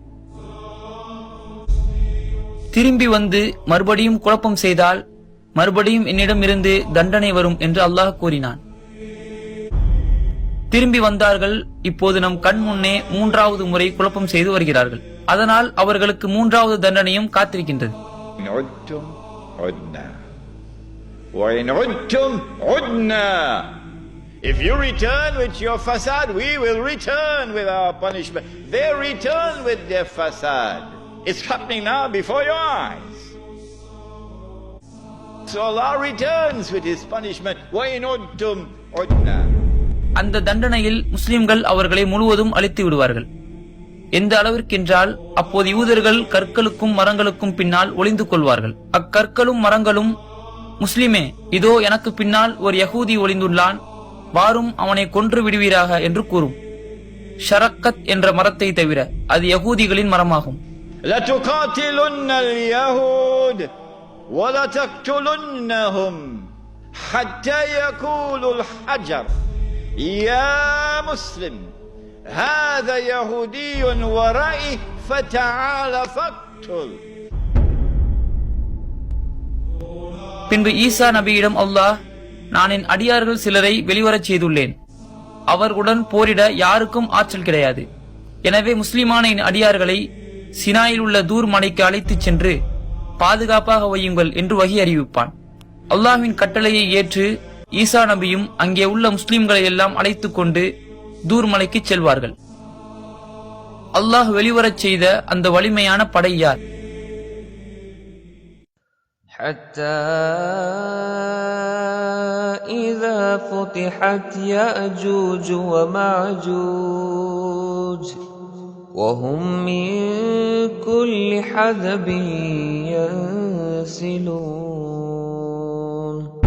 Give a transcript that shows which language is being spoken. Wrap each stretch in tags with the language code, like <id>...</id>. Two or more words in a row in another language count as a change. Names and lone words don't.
<ta>திரும்பி வந்து மறுபடியும் குழப்பம் செய்தால் மறுபடியும் என்னிடம் இருந்து தண்டனை வரும் என்று அல்லாஹ் கூறினான். திரும்பி வந்தார்கள். இப்போது நம் கண் முன்னே 3வது முறை குழப்பம் செய்து வருகிறார்கள். அதனால் அவர்களுக்கு 3வது தண்டனையும் காத்திருக்கின்றது.</ta> <en>If you return with your fasad, we will return with our punishment. They return with their fasad. It's happening now before your eyes. So Allah returns with His punishment.</en> <ar>وَإِنْ عُدْتُمْ عُدْنَا.</ar> <ta>அந்த தண்டனையில் முஸ்லிம்கள் அவர்களை முழுவதும் அழித்து விடுவார்கள். எந்த அளவிற்கென்றால் அப்போது யூதர்கள் கற்களுக்கும் மரங்களுக்கும் பின்னால் ஒளிந்து கொள்வார்கள். அக்கற்களும் மரங்களும், முஸ்லிமே, இதோ எனக்கு பின்னால் ஒரு யகூதி ஒளிந்துள்ளான், வாரும் அவனை கொன்று விடுவீராக என்று கூறும். ஷரக்கத் என்ற மரத்தை தவிர அது யகூதிகளின் மரமாகும்.</ta> <ar>لَتُقَاتِلُنَّ الْيَهُودَ وَلَتَقْتُلُنَّهُمْ حَتَّى يَقُولُ الْحَجَرُ يَا مُسْلِمْ هَذَا يَهُودِيٌّ وَرَائِي فَتَعَالَ فَاقْتُلْ.</ar> <ta>பின்பு ஈசா நபியிடம் அல்லாஹ், நான் என் அடியார்கள் சிலரை வெளிவரச் செய்துள்ளேன். அவர்களுடன் போரிட யாருக்கும் ஆற்றல் கிடையாது. எனவே முஸ்லிமான என் அடியார்களை சினாயில் உள்ள தூர் மலைக்கு அழைத்துச் சென்று பாதுகாப்பாக வையுங்கள் என்று வகி அறிவிப்பான். அல்லாஹ்வின் கட்டளையை ஏற்று ஈசா நபியும் அங்கே உள்ள முஸ்லிம்களை எல்லாம் அழைத்துக் கொண்டு தூர் மலைக்கு செல்வார்கள். அல்லாஹ் வெளிவரச் செய்த அந்த வலிமையான படை யார்?</ta> <ar>حتى إذا فتحت يأجوج ومأجوج وهم من كل حدب ينسلون.</ar>